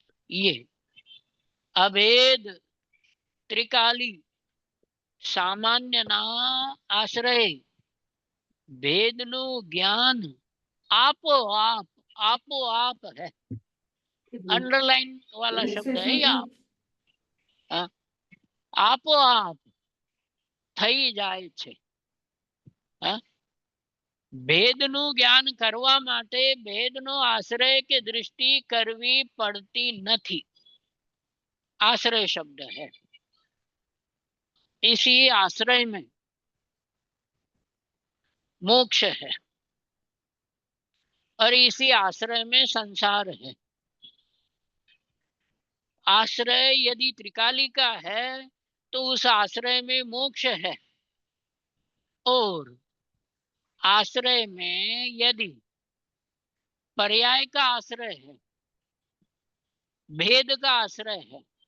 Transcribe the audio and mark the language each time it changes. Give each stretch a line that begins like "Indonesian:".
Gujarati: ये अभेद त्रिकाली सामान्य ना आश्रय भेद नु ज्ञान आपो आप है।
Hindi: अंडरलाइन वाला शब्द है या
Gujarati: आपो आप થઈ જાય છે। ભેદનું જ્ઞાન કરવા માટે ભેદનો આશ્રય કે દૃષ્ટિ કરવી પડતી નથી।
Hindi: आश्रय शब्द है। इसी आश्रय में मोक्ष है और इसी आश्रय में संसार है। आश्रय यदि त्रिकाली का है तो उस आश्रय में मोक्ष है, और आश्रय में यदि पर्याय का आश्रय है, भेद का आश्रय है।